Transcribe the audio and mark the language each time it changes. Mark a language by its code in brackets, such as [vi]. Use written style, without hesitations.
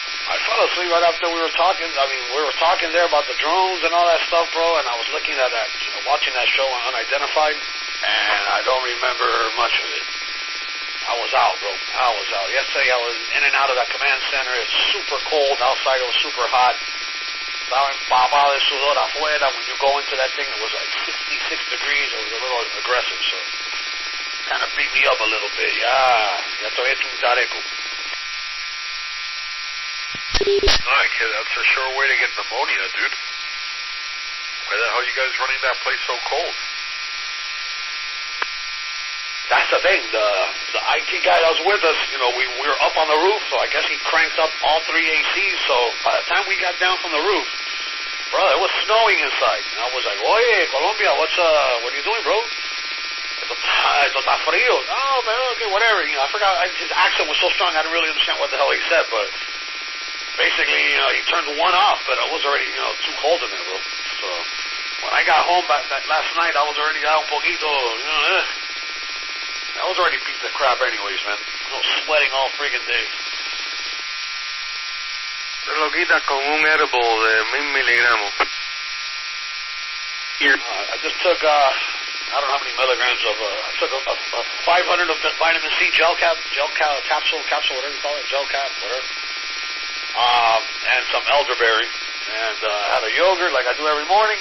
[en] I fell asleep right after we were talking. I mean, we were talking there about the drones and all that stuff, bro, and I was looking at that, watching that show on Unidentified, and I don't remember much of it. I was out, bro. I was out. Yesterday I was in and out of that command center. It's super cold. Outside it was super hot. [es] Estaba empapado de sudor afuera. [en] When you go into that thing, it was like 66 degrees. It was a little aggressive, so kind of beat me up a little bit. [es] Ya estoy hecho un tareco. [en] Alright, kid, that's a sure way to get pneumonia, dude. Why the hell are you guys running that place so cold? that's the thing. The IT guy that was with us, you know, we were up on the roof, so I guess he cranked up all 3 ACs. So by the time we got down from the roof, bro, it was snowing inside. And I was like, [es] oye, [en] Colombia, what are you doing, bro? [es] Esto está frío. [en] No, man, okay, whatever. You know, I forgot, his accent was so strong, I didn't really understand what the hell he said, but basically, you know, he turned one off, but it was already, you know, too cold in there, bro. So when I got home last night, I was already out [es] un poquito, [en] you know, I was already beat the crap anyways, man. I was sweating all friggin' day. [es] Te lo quitas con un edible de 1000 miligramos. [en] I just took, I don't know how many milligrams of, I took a 500 of the vitamin C capsule, whatever you call it, gel cap, whatever. And some elderberry. And had a yogurt like I do every morning.